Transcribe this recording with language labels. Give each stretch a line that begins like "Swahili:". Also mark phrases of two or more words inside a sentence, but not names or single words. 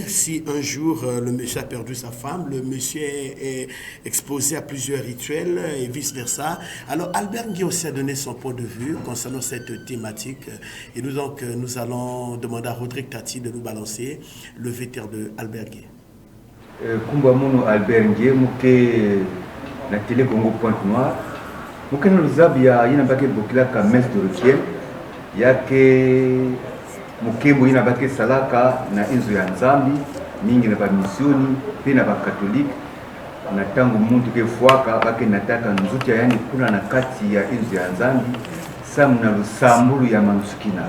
French: Si un jour le monsieur a perdu sa femme, le monsieur est exposé à plusieurs rituels et vice-versa. Alors Albert Nguye aussi a donné son point de vue concernant cette thématique. Et nous donc nous allons demander à Rodrigue Tati de nous balancer le vétère de Albert Nguye.
Kituba (Democratic Republic of Congo): Kumba mono Albert Nguye muke na télé Congo Pointe Noire muke na luzabia yina bake bokila ka
French: messe de requiem
Kituba (Democratic Republic of Congo): yake mukembo ina bake salaka na inzo ya nzambi mingi na bamisioni pe na bakatolika na tangu muntu ke fuaka bake nataka nzuti yani kuna na kati ya inzo ya nzambi samna lusambulu ya mansukina.